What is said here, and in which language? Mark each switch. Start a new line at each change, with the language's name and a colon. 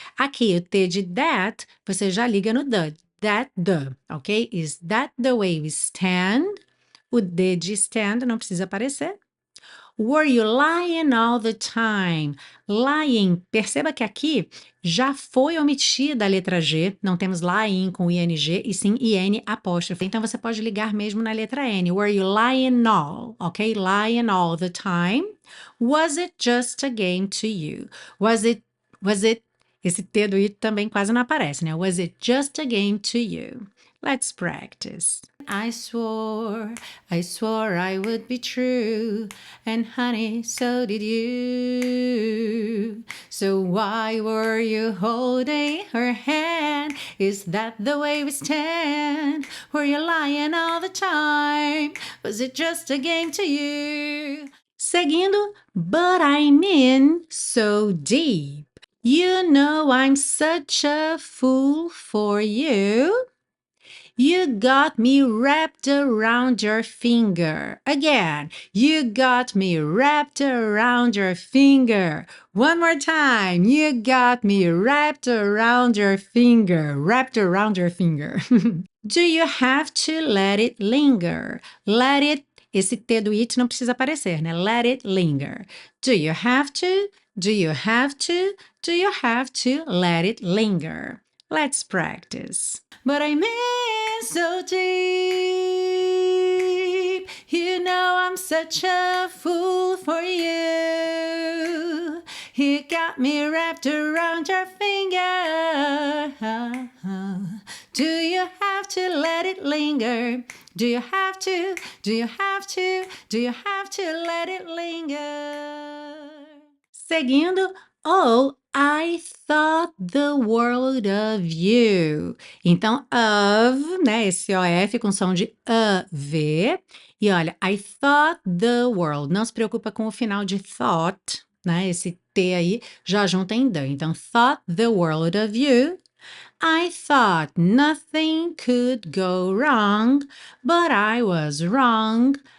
Portuguese: Aqui o T de that, você já liga no the. That the. Ok?
English: Is that the way we stand?
Portuguese: O D de stand não precisa aparecer.
English: Were you lying all the time?
Portuguese: Lying, perceba que aqui já foi omitida a letra G, não temos lying com ing e sim in apóstrofe. Então você pode ligar mesmo na letra N.
English: Were you lying all? Ok? Lying all the time? Was it just a game to you? Was it,
Portuguese: esse T do it também quase não aparece, né?
English: Was it just a game to you? Let's practice. I swore I would be true, and honey, so did you. So why were you holding her hand? Is that the way we stand? Were you lying all the time? Was it just a game to you?
Portuguese: Seguindo,
English: but I'm in so deep. You know I'm such a fool for you. You got me wrapped around your finger. Again, you got me wrapped around your finger. One more time. You got me wrapped around your finger. Wrapped around your finger. Do you have to let it linger? Let it,
Portuguese: esse T do it não precisa aparecer, né?
English: Let it linger. Do you have to? Do you have to? Do you have to let it linger? Let's practice. But I'm in so deep, you know I'm such a fool for you. You got me wrapped around your finger. Do you have to let it linger? Do you have to? Do you have to? Do you have to let it linger?
Portuguese: Seguindo,
English: oh, I thought the world of you.
Portuguese: Então, of, né? Esse OF com som de V. E olha,
English: I thought the world.
Portuguese: Não se preocupa com o final de thought, né? Esse T aí já junta em the. Então,
English: thought the world of you. I thought nothing could go wrong, but I was wrong.